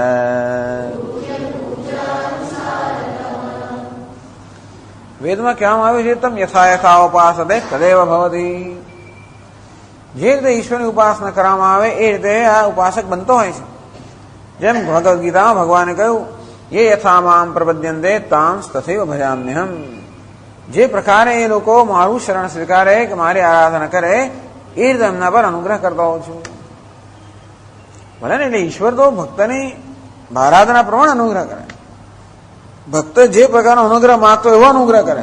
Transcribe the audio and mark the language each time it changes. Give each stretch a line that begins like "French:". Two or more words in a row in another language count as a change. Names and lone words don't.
Gujarati: વેદમાં કહેવામાં આવ્યું છે
Sanskrit: तम यथा यथा उपासते तदेव भवती.
Gujarati: જે રીતે ઈશ્વરની ઉપાસના કરવામાં આવે એ રીતે આ ઉપાસક બનતો હોય છે. જેમ ભગવદ્ ગીતામાં ભગવાને કહ્યું
Sanskrit: ये यथा माम प्रपद्यन्ते तां तथैव भजाम्यहम.
Gujarati: જે પ્રકારે એ લોકો મારું શરણ સ્વીકારે કે મારી આરાધના કરે એ રીતે એમના પર અનુગ્રહ કરતો હોઉં છું. ભલે ને એટલે ઈશ્વર તો ભક્તની આરાધના પ્રમાણે અનુગ્રહ કરે. ભક્ત જે પ્રકારનો અનુગ્રહ માંગતો એવો અનુગ્રહ કરે.